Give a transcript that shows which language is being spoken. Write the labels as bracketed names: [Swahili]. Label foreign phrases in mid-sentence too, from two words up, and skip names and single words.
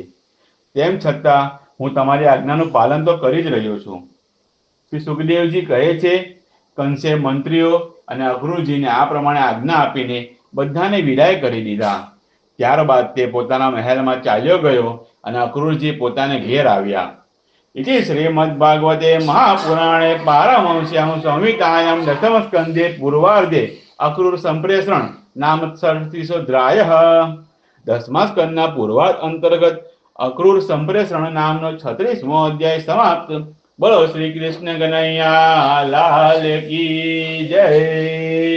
[Gujarati] તેમ છતાં હું તમારી આજ્ઞાનું પાલન તો કરી જ રહ્યો છું. શ્રી સુખદેવજી કહે છે, કંસે મંત્રીઓ અને અક્રૂરજીને આ પ્રમાણે આજ્ઞા આપીને બધાને વિદાય કરી દીધા. ત્યારબાદ તે પોતાના મહેલમાં ચાલ્યો ગયો અને અક્રૂરજી પોતાને ઘેર આવ્યા. [Sanskrit] इति श्रीमद्भागवते महापुराणे पारमहंस्यां संहितायां दशमस्कन्धे पूर्वार्धे अक्रूर संप्रेषण नाम 36 [Gujarati] દસમા સ્કંદના પૂર્વાર્ધ અંતર્ગત અક્રૂર સંપ્રેષણ નામનો 36મો અધ્યાય સમાપ્ત. [Hindi] बोलो श्री कृष्ण कन्हैया लाल की जय.